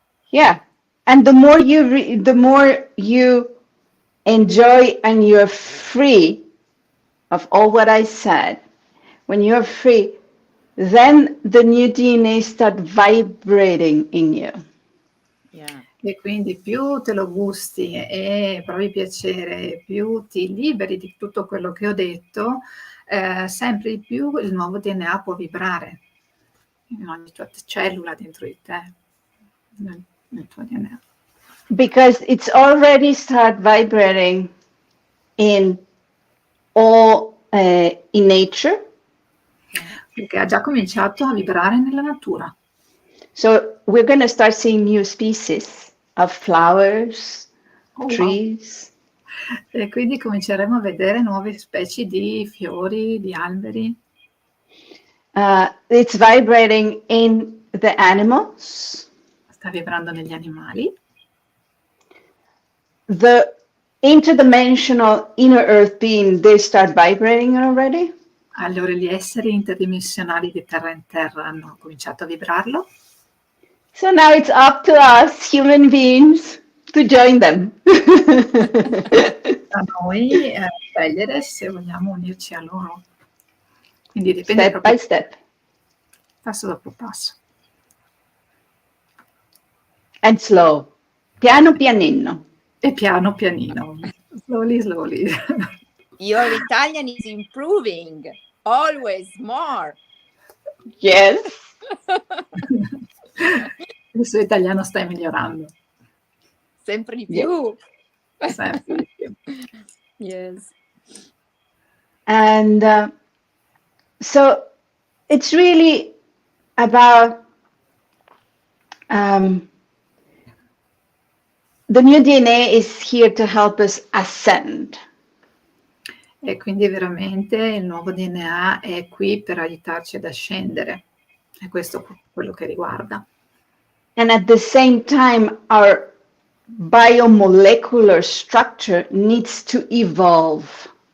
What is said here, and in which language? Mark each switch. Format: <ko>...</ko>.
<en>Yeah, and the more you enjoy and you're free of all what I said, when you're free, then the new DNA start vibrating in you. Yeah.</en> <it>E quindi più te lo gusti e provi piacere, più ti liberi di tutto quello che ho detto, sempre di più il nuovo DNA può vibrare in ogni tua cellula dentro di te, nel tuo DNA.</it> <en>Because it's already start vibrating in all in nature.</en> <it>perché ha già cominciato a vibrare nella natura.</it> <en>So we're going to start seeing new species of flowers, Oh, wow. trees.</en> <it>E quindi cominceremo a vedere nuove specie di fiori, di alberi.</it> <en>It's vibrating in the animals.</en> <it>Sta vibrando negli animali.</it> <en>The interdimensional inner earth being, they start vibrating already.</en> <it>Allora gli esseri interdimensionali di terra in terra hanno cominciato a vibrarlo.</it> <en>So now it's up to us, human beings, to join them.</en> <it>A noi scegliere se vogliamo unirci a loro. Quindi dipende</it> <en>Step</en> <it>proprio</it> <en>by step.</en> <it>passo dopo passo.</it> <en>And slow.</en> <it>Piano pianino. E piano pianino.</it> <en>Slowly, slowly. Your Italian is improving. Always more. Yes.</en> <it>Il suo italiano sta migliorando. Sempre di più. Sempre di più.</it> <en>Yes. And so it's really about the new DNA is here to help us ascend.</en> <it>E quindi veramente il nuovo DNA è qui per aiutarci ad ascendere. E questo è quello che riguarda.</it> <en>And at the same time, our biomolecular structure needs to evolve.</en>